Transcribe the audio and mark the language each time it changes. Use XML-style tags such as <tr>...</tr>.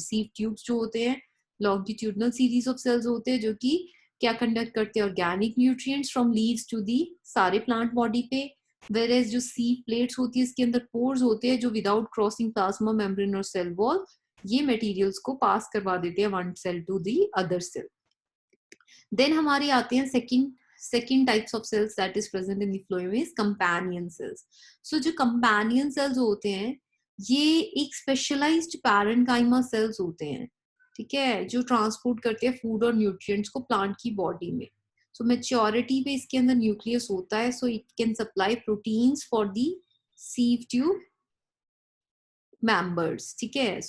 <hi>Sieve tubes जो होते हैं लॉन्गिट्यूडनल सीरीज ऑफ सेल्स होते हैं, जो कि क्या कंडक्ट करते हैं? Organic nutrients</hi> <en>from leaves to the</en> <hi>सारे प्लांट बॉडी पे। वेरेज जो सीव प्लेट्स होती है इसके अंदर पोर्स होते हैं जो विदाउट क्रॉसिंग प्लाज्मा मेम्ब्रेन और सेल वॉल ये मटेरियल्स को पास करवा देते हैं</hi> <en>One cell to the other cell.</en> <hi>Then हमारे आते हैं</hi> <en>second types of cells that is present in the phloem is companion cells.</en> <hi>So जो companion cells होते हैं ये एक स्पेशलाइज्ड पैरेन्काइमा सेल्स होते हैं, ठीक है, जो ट्रांसपोर्ट करते हैं फूड और न्यूट्रिएंट्स को प्लांट की बॉडी में. सो मैच्योरिटी पे इसके अंदर न्यूक्लियस होता है,</hi> <en>so it can supply proteins for the sieve tube members,</en> <hi>ठीक है.</hi>